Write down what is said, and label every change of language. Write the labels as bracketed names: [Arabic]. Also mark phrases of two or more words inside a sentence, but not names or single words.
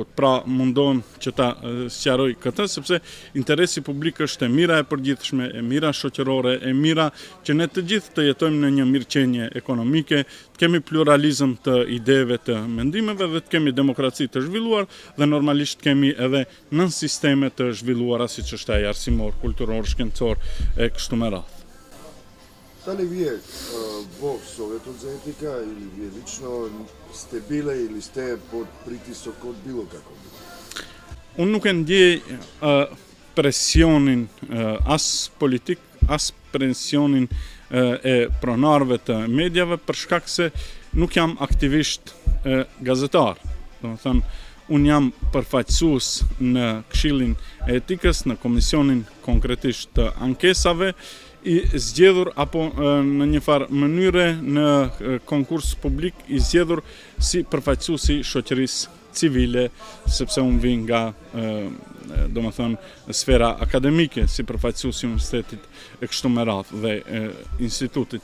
[Albanian] Pra mundohem që ta sqaroj këtë, sepse interesi publik është e mira e përgjithshme, e mira shoqërore, e mira që ne të gjithë të jetojmë në një mirëqenie ekonomike, të kemi pluralizëm të ideve, të mendimeve, dhe të kemi demokraci të zhvilluar, dhe normalisht kemi edhe nën sisteme të zhvilluara siç është ai arsimor, kulturor, shkencor e kështu me radhë. [Macedonian] Да ли вие во Советот за етика или вие лично сте биле или сте под притисок од било како? [Albanian] Unë nuk e ndjej presionin as politik, as presionin e pronarëve të medjave, për shkak se nuk jam aktivisht gazetar. Domethënë, unë jam përfaqësues në Këshillin e Etikës, në komisionin konkretisht të ankesave, i zgjedhur apo në një farë mënyre në konkurs publik i zgjedhur si përfaqësues i shoqërisë civile, sepse unë vi nga domethënë sfera akademike, si përfaqësues i universitetit e kështu me radhë dhe institutit.